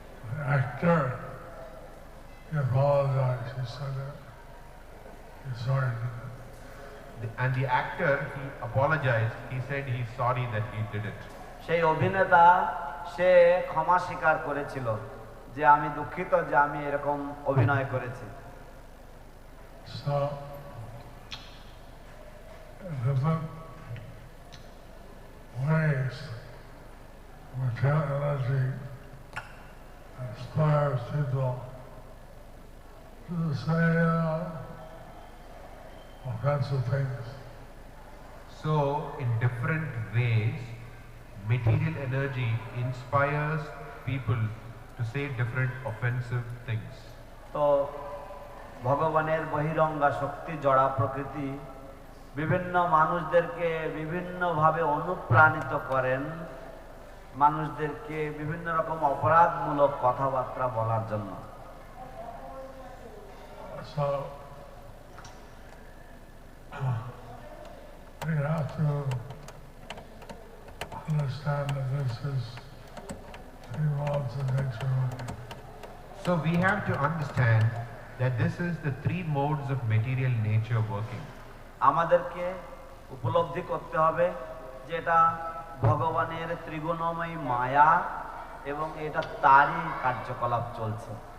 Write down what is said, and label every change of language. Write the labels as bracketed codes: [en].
[en] The actor, he apologized. He said that he's sorry And the actor, he apologized. He said he's sorry that he did it. [bn] সেই অভিনেতা সে ক্ষমা স্বীকার করেছিল যে আমি দুঃখিত যে আমি এরকম অভিনয় করেছি। [en] So, different ways material energy inspires people to say offensive things. So, in different ways, material energy inspires people to say different offensive things. [bn] তো ভগবানের বহিরঙ্গা শক্তি জড়া প্রকৃতি বিভিন্ন মানুষদেরকে বিভিন্নভাবে অনুপ্রাণিত করেন মানুষদেরকে বিভিন্ন রকম অপরাধমূলক কথাবার্তা বলার জন্য। [en] So, we have to understand that this is three modes of nature. So we have to understand that this is the three modes of material nature working. [bn] আমাদেরকে উপলব্ধি করতে হবে যে এটা ভগবানের ত্রিগুণময়ী মায়া এবং এটা তারই কার্যকলাপ চলছে।